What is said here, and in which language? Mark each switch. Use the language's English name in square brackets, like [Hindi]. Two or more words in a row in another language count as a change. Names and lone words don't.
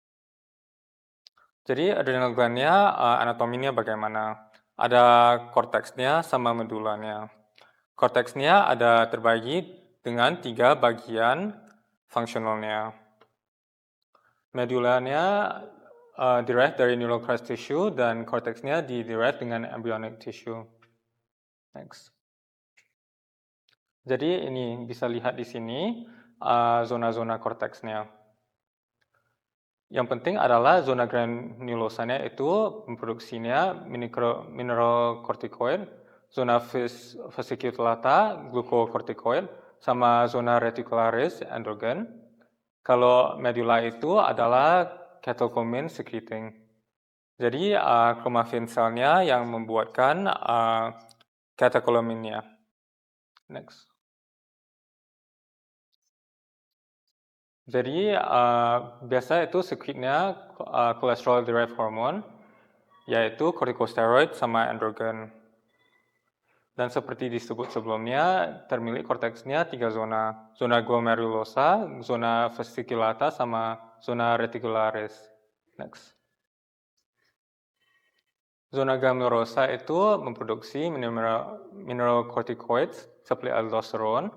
[Indonesian] Jadi [English] adrenal glandnya [Indonesian] anatominya bagaimana? Ada korteksnya sama medulanya. Korteksnya ada terbagi dengan 3 bagian fungsionalnya. Medulanya derived dari [English] neural crest tissue [Indonesian] dan korteksnya derived dengan [English] embryonic tissue. Next. [Indonesian] Jadi ini bisa lihat di sini zona-zona korteksnya. Yang penting adalah zona granulosanya itu memproduksinya mineralocorticoid, zona fasciculata glucocorticoid, sama zona reticularis endogen. Kalau medula itu adalah [English] catecholamine secreting. [Indonesian] Jadi chromafin selnya yang membuatkan catecholamine-nya. Next. Jadi biasa itu secretnya [English] cholesterol derived hormone, [Indonesian] yaitu corticosteroid sama androgen. Dan seperti disebut sebelumnya, termilik korteksnya 3 zona. Zona glomerulosa, zona fasciculata, sama zona reticularis. [English] Next. [Indonesian] Zona glomerulosa itu memproduksi mineralocorticoids seperti aldosteron.